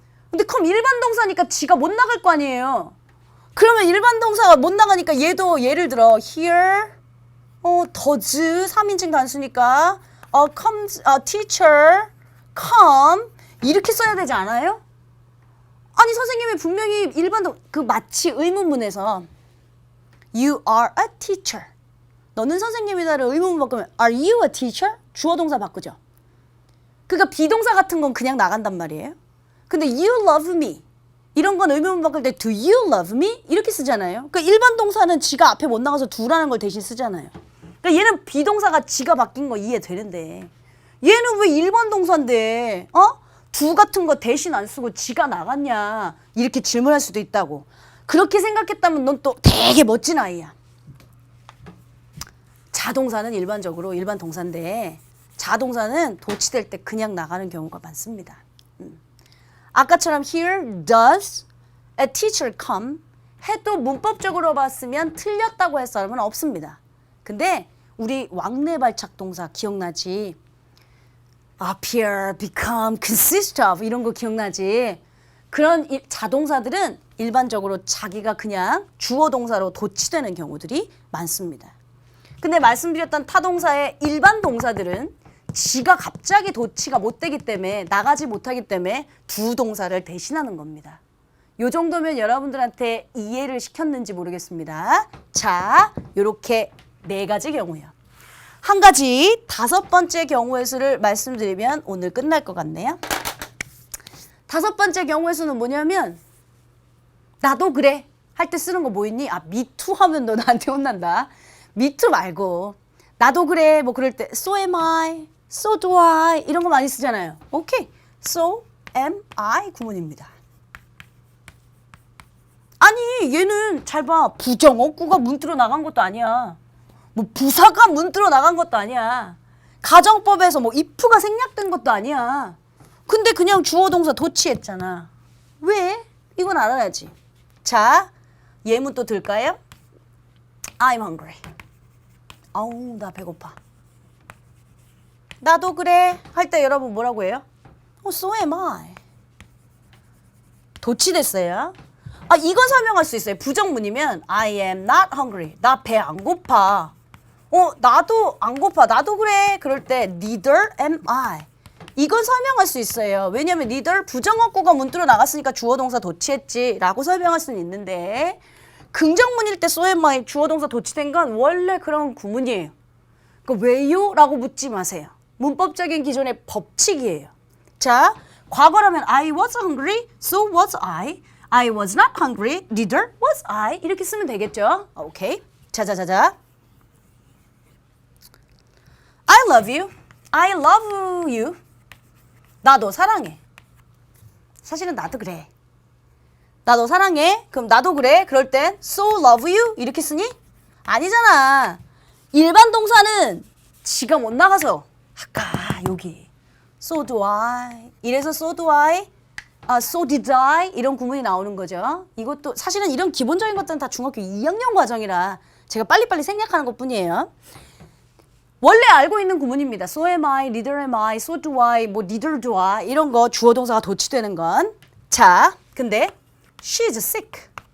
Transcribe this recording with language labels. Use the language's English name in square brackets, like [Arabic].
[Korean] 근데 그럼 일반 동사니까 지가 못 나갈 거 아니에요. 그러면 일반 동사가 못 나가니까 얘도 예를 들어 [English] here does [Korean] 3인칭 단수니까 [English] comes teacher come [Korean] 이렇게 써야 되지 않아요? 아니 선생님이 분명히 일반 마치 의문문에서 [English] you are a teacher. [Korean] 너는 선생님이다를 의문문 바꾸면 [English] are you a teacher? [Korean] 주어 동사 바꾸죠. 그러니까 비동사 같은 건 그냥 나간단 말이에요. 근데 [English] you love me [Korean] 이런 건 의문문 바꿀 때 [English] do you love me? [Korean] 이렇게 쓰잖아요. 그러니까 일반 동사는 지가 앞에 못 나가서 do라는 걸 대신 쓰잖아요. 그러니까 얘는 비동사가 지가 바뀐 거 이해되는데 얘는 왜 일반 동사인데 do 같은 거 대신 안 쓰고 지가 나갔냐 이렇게 질문할 수도 있다고. 그렇게 생각했다면 넌 또 되게 멋진 아이야. 자동사는 일반적으로 일반 동사인데 자동사는 도치될 때 그냥 나가는 경우가 많습니다. 아까처럼 [English] here does a teacher come [Korean] 해도 문법적으로 봤으면 틀렸다고 할 사람은 없습니다. 근데 우리 왕래 발착 동사 기억나지? [English] appear, become, consist of [Korean] 이런 거 기억나지? 그런 자동사들은 일반적으로 자기가 그냥 주어 동사로 도치되는 경우들이 많습니다. 근데 말씀드렸던 타동사의 일반 동사들은 지가 갑자기 도치가 못 되기 때문에 나가지 못하기 때문에 두 동사를 대신하는 겁니다. 요 정도면 여러분들한테 이해를 시켰는지 모르겠습니다. 자, 요렇게 4가지 경우요. 한 가지 5번째 경우의 수를 말씀드리면 오늘 끝날 것 같네요. 5번째 경우의 수는 뭐냐면 나도 그래 할 때 쓰는 거 뭐 있니? [English] me too [Korean] 하면 너 나한테 혼난다. me too 말고 나도 그래 뭐 그럴 때 [English] so am I, so do I [Korean] 이런 거 많이 쓰잖아요. 오케이. [English] so am I [Korean] 구문입니다. 아니 얘는 잘 봐. 부정어구가 문틀어 나간 것도 아니야. 뭐 부사가 문들어 나간 것도 아니야. 가정법에서 뭐 if가 생략된 것도 아니야. 근데 그냥 주어 동사 도치했잖아. 왜? 이건 알아야지. 자, 예문 또 들까요? [English] I'm hungry. [Korean] 아우, 나 배고파. 나도 그래 할 때 여러분 뭐라고 해요? [English] So am I. [Korean] 도치됐어요. 아, 이건 설명할 수 있어요. 부정문이면 [English] I am not hungry. [Korean] 나 배 안 고파. 나도 안 고파. 나도 그래. 그럴 때 [English] neither am I. [Korean] 이건 설명할 수 있어요. 왜냐면 neither 부정어구가 문들어 나갔으니까 주어 동사 도치했지 라고 설명할 수는 있는데 긍정문일 때 [English] so am I [Korean] 주어 동사 도치된 건 원래 그런 구문이에요. 그러니까 왜요? 라고 묻지 마세요. 문법적인 기존의 법칙이에요. 자, 과거라면 [English] I was hungry, so was I. I was not hungry, neither was I. [Korean] 이렇게 쓰면 되겠죠? 오케이. 자자자자. [English] I love you. I love you. [Korean] 나 너 사랑해. 사실은 나도 그래. 나 너 사랑해. 그럼 나도 그래. 그럴 땐 [English] so love you [Korean] 이렇게 쓰니? 아니잖아. 일반 동사는 지가 못 나가서 아까 여기 so do I 이래서 [English] so do I so did I [Korean] 이런 구문이 나오는 거죠. 이것도 사실은 이런 기본적인 것들은 다 중학교 2학년 과정이라 제가 빨리빨리 생략하는 것뿐이에요. 원래 알고 있는 구문입니다. [English] So am I, neither am I, so do I, 뭐 neither do I [Korean] 이런 거 주어 동사가 도치되는 건. 자, 근데 [English] she is sick.